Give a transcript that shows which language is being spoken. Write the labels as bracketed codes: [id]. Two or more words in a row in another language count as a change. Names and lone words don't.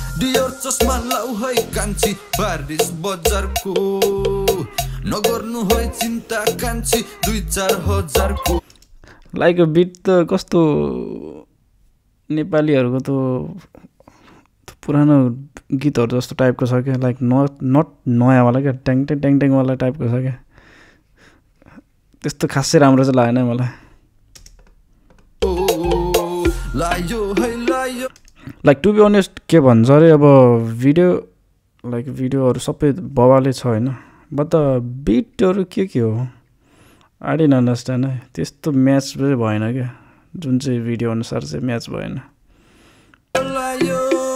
[ne] डियर चस्मा लाउ है कान्छी, बारिस बजारको, नगर्नु है चिन्ता कान्छी, दुई चार हजारको। लाइक, यो बिट त कस्तो नेपालीहरूको त पुरानो गीतहरू जस्तो टाइपको छ क्या, लाइक, [en] not, not [ne] नयाँवाला क्या, ट्याङ ट्याङ ट्याङ ट्याङवाला टाइपको छ क्या। त्यस्तो खासै राम्रो चाहिँ लागेन है मलाई। ओ, लायो है, लायो। लाइक, [en] to be honest, [ne] के भन्छ अरे, अब भिडियो, लाइक, भिडियोहरू सबै बवालै छ होइन, [en] but the [ne] बिटहरू के के हो, [en] I didn't understand है। [ne] त्यस्तो म्याच चाहिँ भएन क्या, जुन चाहिँ भिडियो अनुसार चाहिँ म्याच भएन। लायो,